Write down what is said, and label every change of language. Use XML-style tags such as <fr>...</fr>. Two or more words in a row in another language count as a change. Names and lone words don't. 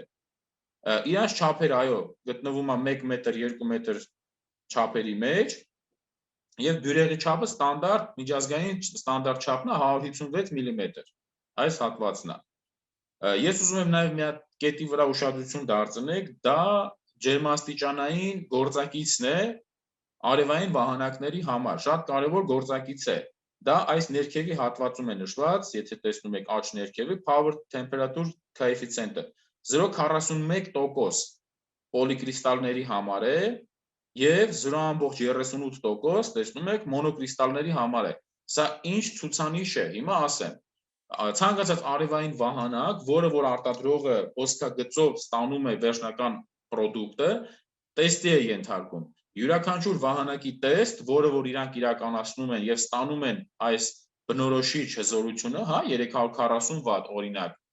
<hy>Իրանց չափերը, այո, գտնվում է 1 մետր 2 մետր չափերի մեջ եւ բյուրեղի չափը ստանդարտ միջազգային ստանդարտ չափն է 156 մմ։ Այս հատվածն է։ Ես ուզում եմ նաեւ մի հատ կետի վրա ուշադրություն դարձնեք, դա ջերմաստիճանային գործակիցն է արևային վահանակների համար, շատ կարևոր գործակից է։ Դա այս ներքևի հատվածում է նշված, եթե տեսնում եք աջ ներքևը,</hy> <en>power temperature coefficient-ը</en> <hy>0.41% պոլիկրիստալների համար է եւ 0.38% տեսնում եք մոնոկրիստալների համար է։ Սա ինչ ցուցանիշ է, հիմա ասեմ։ Ցանկացած արևային վահանակ, որը որ արտադրողը հոսքագծով ստանում է վերջնական պրոդուկտը, տեստի է ենթարկում։ Յուրաքանչյուր վահանակի տեստ, որը որ իրանք իրականացնում են եւ ստանում են այս բնորոշիչ հզորությունը, հա, 340 վատ օրինակ,</hy>